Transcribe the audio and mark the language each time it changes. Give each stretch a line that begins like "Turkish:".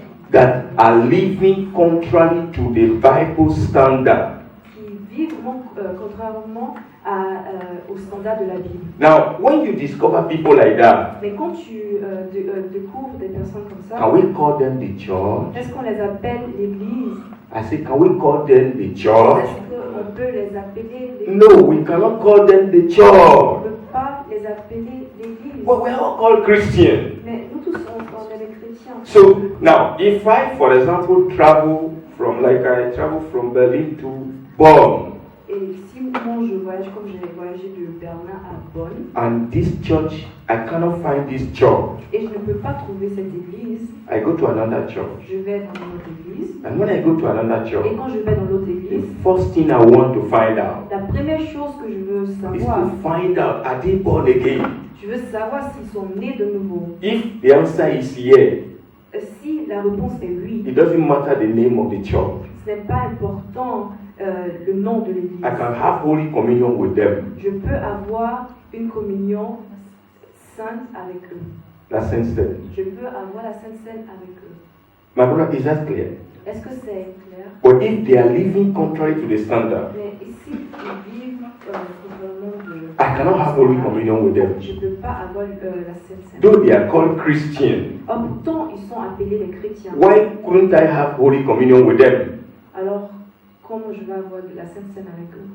English: that are living contrary to the Bible standard.
French: qui vivent contrairement au standard de la Bible.
English: Now, when you discover people like that,
French: Mais quand tu découvres des personnes comme ça,
English: can we call them the church?
French: est-ce qu'on les appelle l'église?
English: I say, can we call them the church?
French: Est-ce qu'on peut les appeler l'église?
English: No, we cannot call them the
French: On
English: church.
French: ne peut pas les appeler l'église.
English: Well, we are all called Christians.
French: Mais nous tous, on est des chrétiens.
English: So now, if I, for example, travel from, like I travel from Berlin to Bonn,
French: Et si moi je voyage comme j'ai voyagé de Berlin à Bonn,
English: and this church, I cannot find this church,
French: et je ne peux pas trouver cette église,
English: I go to another church.
French: je vais dans une autre église.
English: And when I go to another
French: Et
English: church,
French: quand je vais dans l'autre
English: the
French: église,
English: first thing I want to find out
French: la première chose que je veux
English: is
French: savoir,
English: to find out, are they born again?
French: je veux savoir s'ils sont nés de nouveau.
English: If the answer is yes,
French: Si la réponse est oui,
English: it doesn't matter the name of the church.
French: ce n'est pas important le nom de l'église.
English: I can have Holy Communion with them.
French: Je peux avoir une communion sainte avec eux.
English: That's sense.
French: Je peux avoir la Sainte Seine avec eux.
English: My brother, is that clear?
French: Est-ce que c'est clair?
English: But if they are living contrary to the standard,
French: Mais ici, ils vivent contrairement de...
English: I cannot have Holy Communion with them.
French: Je ne peux pas avoir la Sainte Seine.
English: Though they are called Christian,
French: Or, pourtant, ils sont appelés les chrétiens.
English: why couldn't I have Holy Communion with them?
French: Alors, comment je vais avoir de la Sainte Seine avec eux?